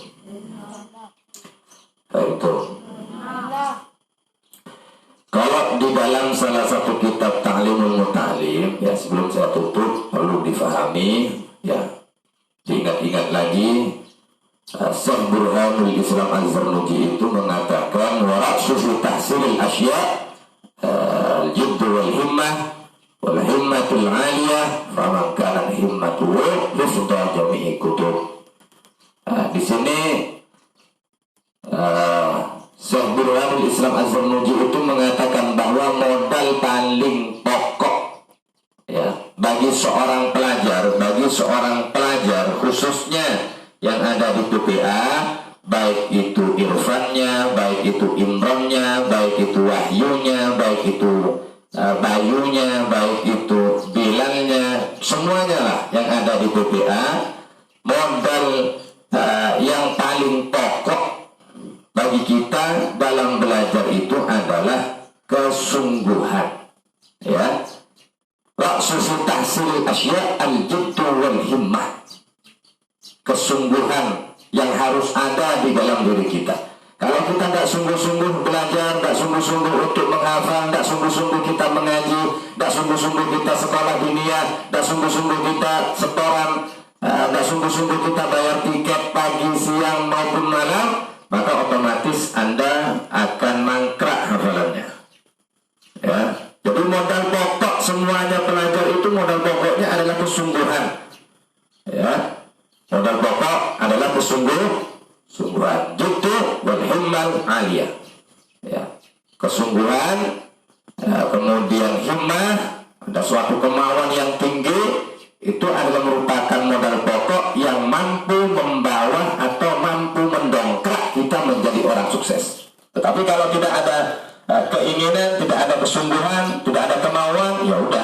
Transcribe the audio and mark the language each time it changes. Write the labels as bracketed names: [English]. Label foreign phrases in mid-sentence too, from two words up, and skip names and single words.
[Indonesian] Kalau di dalam salah satu kitab Ta'limul Muta'alim, ya, sebelum saya tutup perlu difahami, ya, diingat-ingat lagi. Syekh Burhanul Islam Az-Zarnuji itu mengatakan [Arabic] ورأس في تحصيل الأشياء الجد والهمة والهمة العالية فمن كان همته حفظ جميع كتب. [Indonesian] Di sini Syekh Burhanul Islam Az-Zarnuji itu mengatakan bahwa modal paling pokok, ya, bagi seorang pelajar khususnya yang ada di PPA, baik itu irfannya, baik itu imronnya, baik itu wahyunya, baik itu bayunya, baik itu bilalnya, semuanya lah yang ada di PPA, modal yang paling pokok bagi kita dalam belajar itu adalah kesungguhan. Ya, [Arabic] رأس تحصيل الأشياء الجد والهمة. [Indonesian] Kesungguhan yang harus ada di dalam diri kita. Kalau kita tidak sungguh-sungguh belajar, tidak sungguh-sungguh untuk menghafal, tidak sungguh-sungguh kita mengaji, tidak sungguh-sungguh kita sekolah diniyah, tidak sungguh-sungguh kita setoran, tidak sungguh-sungguh kita bayar tiket pagi, siang maupun malam, maka otomatis Anda akan mangkrak hafalannya. Ya, jadi modal pokok semuanya pelajar itu modal pokoknya adalah kesungguhan. Ya. Modal pokok adalah kesungguhan. [Arabic] جد والهمة العالية. [Indonesian] Ya, kesungguhan, kemudian himmah, ada suatu kemauan yang tinggi, itu adalah merupakan modal pokok yang mampu membawa atau mampu mendongkrak kita menjadi orang sukses. Tetapi kalau tidak ada keinginan, tidak ada kesungguhan, tidak ada kemauan, ya udah.